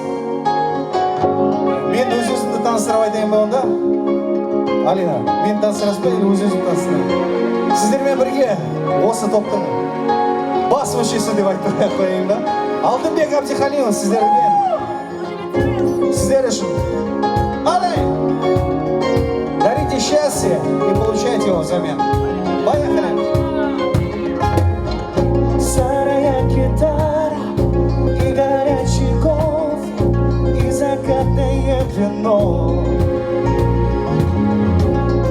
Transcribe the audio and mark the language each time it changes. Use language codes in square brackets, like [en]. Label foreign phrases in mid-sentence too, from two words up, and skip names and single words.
[kk] Мен өз-өзімді таныстырып айтайын ба онда? Алина, мен таныстырасыз ба, или өз-өзімді таныстырайын? Сіздермен бірге осы топтың бас мүшесі деп айтып қояйын ба? Алтынбек Абдихалимов сіздермен. Сіздер үшін. Алай! [ru] Дарите счастье и получайте его взамен. Поехали! Сарая гитара и горячий кофе, и закатное вино.